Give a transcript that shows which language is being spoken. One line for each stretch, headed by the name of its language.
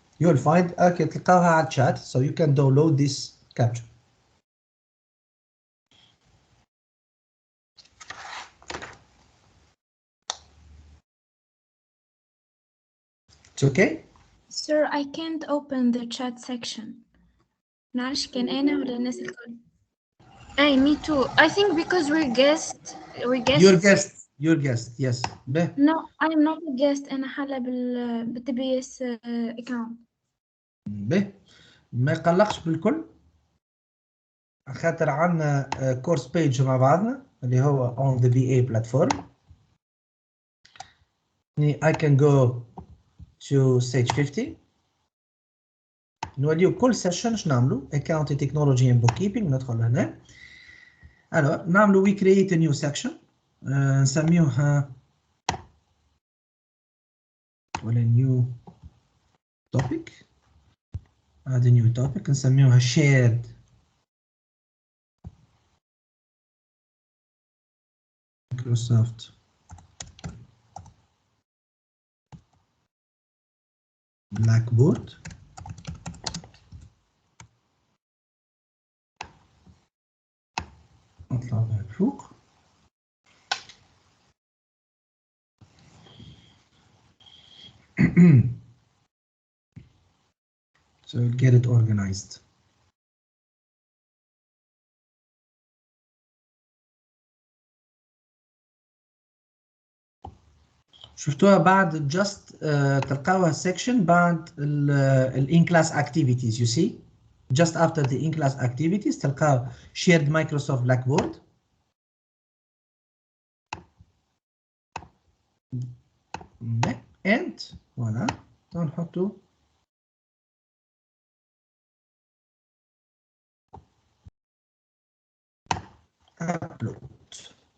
English: You'll find
Arabic: تلقاوها على
English: chat, so you can download this capture. It's okay? Sir, I can't open the chat section.
Arabic: معلش كان أنا ولا الناس الكل؟
English: Hey, me too. I think because we're guests. Your guest, yes. No, I'm not a guest.
Arabic: أنا حالة بالTBS account. ما يقلقش بالكل. خاطر عندنا كورس بيج مع بعضنا اللي هو
English: on the BA platform. I can go to stage 50.
Arabic: نوليو كل سيشن شنو نعملو
English: accounting technology and bookkeeping.
Arabic: ندخل هنا.
French: alors
Arabic: نعملو
English: we create a new section.
Arabic: نسميوها ولا
English: new topic.
Arabic: هذا
English: new topic
Arabic: نسميوها
English: shared Microsoft Blackboard.
Arabic: نطلع من فوق.
English: So we'll get it organized.
Arabic: شفتوها بعد just تلقاوها section بعد ال in-class activities.
English: You see, just after the in-class activities
Arabic: تلقاو
English: shared Microsoft Blackboard. And
French: voilà,
Arabic: نحطو
English: upload.